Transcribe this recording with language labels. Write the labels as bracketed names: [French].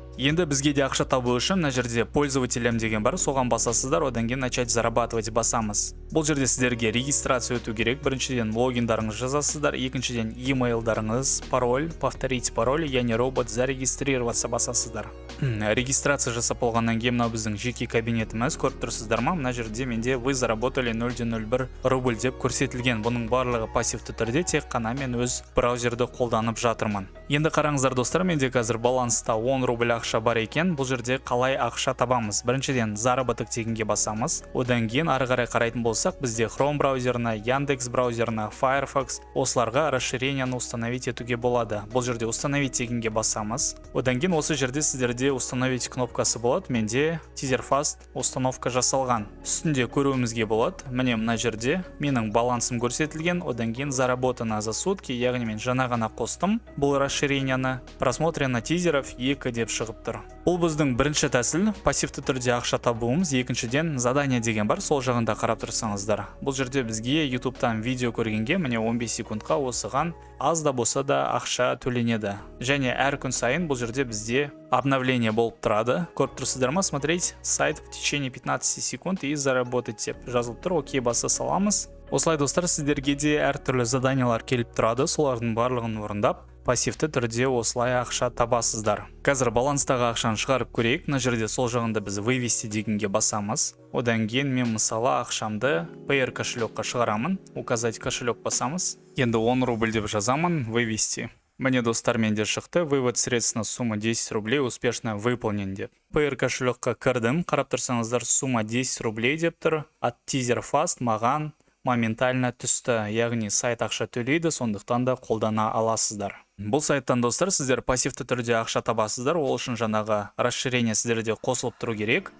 [Kazakh] Енді бізге де ақша табу үшін мына жерде пользователям деген бар, соған басасыздар, одан кейін [Russian] начать зарабатывать [Kazakh] басамыз. Бұл жерде сіздерге регистрация өту керек. Біріншіден логиндарыңыз жазасыздар, екіншіден емейлдарыңыз, пароль, [Russian] повторить пароль, [Kazakh] яғни робот [Russian] зарегистрироваться [Kazakh] басасыздар. Регистрация жасап болғаннан кейін мынау біздің жеке кабинетіміз, көріп тұрсыздар ма? Мына жерде менде [Russian] вы заработали 0,01 рубль [Kazakh] деп көрсетілген. Бұның барлығы пассивті түрде, тек қана мен өз браузерді қолданып жатырмын. Енді қараңыздар достар, менде қазір баланста 10 рубль ақша бар екен. Бұл жерде қалай ақша табамыз? Біріншіден заработок дегенге басамыз. Одан кейін ары қарай қарайтын болсақ, бізде Chrome браузеріне, Яндекс браузеріне, Firefox, осыларға расширенияны установить етуге болады. Бұл жерде установить дегенге басамыз. Одан кейін осы жерде сіздерде установить кнопкасы болады. Менде TeaserFast установка жасалған. Үстінде көруімізге болады. Міне мына жерде менің балансым көрсетілген. Одан кейін [Russian] заработано за сутки, [Kazakh] яғни мен жаңа ғана қостым бұл расширенияны. [Russian] Просмотрено тизеров [Kazakh] 2 деп шығып тұр. Бұл біздің бірінші тәсіл, пассивті түрде ақша табуымыз. Екіншіден задание деген бар, сол жағында қарап тұрсаңыздар. Бұл жерде бізге YouTube-тан видео көргенге міне 15 секундқа осыған аз да болса да ақша төленеді. Және әр күн сайын бұл жерде бізде обновление болып тұрады. Көріп тұрсыздар ма? [Russian] Смотреть сайт в течение 15 секунд и заработать [Kazakh] деп жазылып тұр. Окей, баса саламыз. Осылай достар, сіздерге де әртүрлі заданиялар келіп тұрады. Солардың барлығын орындап пассивті түрде осылай ақша табасыздар. Қазір баланстағы ақшаны шығарып көрейік. Мына жерде сол жағында біз вывести дегенге басамыз. Одан кейін мен мысалы ақшамды PR кошелекқа шығарамын. [Russian] Указать кошелек [Kazakh] басамыз. Енді 10 рубль деп жазамын, вывести. Мне достар, менде шықты. [Russian] Вывод средств на сумму 10 рублей успешно выполнен деп. [Kazakh] PR кошелекқа кірдім. Қарап тұрсаңыздар, [Russian] сумма 10 рублей [Kazakh] деп тұр. От TeaserFast маған моментально түсті, яғни сайт ақша төлейді, сондықтан да қолдана аласыздар. Бұл сайттан достар, сіздер пассивті түрде ақша табасыздар, ол үшін жаңағы расширение сіздерде қосылып тұру керек.